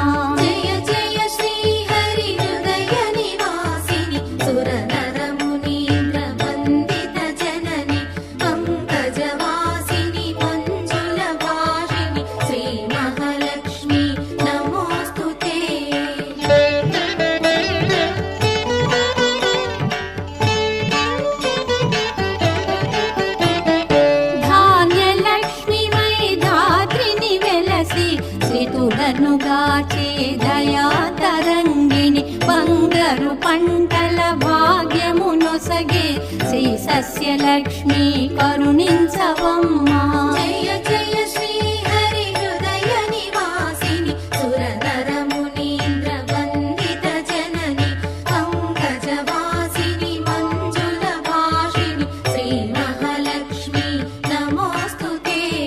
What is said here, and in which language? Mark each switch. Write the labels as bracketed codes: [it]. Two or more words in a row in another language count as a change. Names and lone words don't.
[sa] जय जय श्री हरि हृदय निवासिनि सुरनर मुनीन्द्र वन्दित जननि पंकजवासिनि मंजुल भाषिणि श्री महालक्ष्मी नमोस्तुते। [te] ధాన్యలక్ష్మి వై ధాత్రిని వెలసి శ్రీతులనుగాచే దయా తరంగిణి బంగారు పంటల భాగ్యమునొసగే శ్రీ సస్యలక్ష్మి కరుణించవమ్మా। [sa] జయ జయ శ్రీ హరి హృదయ నివాసిని సురనర మునీంద్ర వందిత జనని పంకజవాసిని మంజుల భాషిణి శ్రీ మహాలక్ష్మి నమోస్తుతే।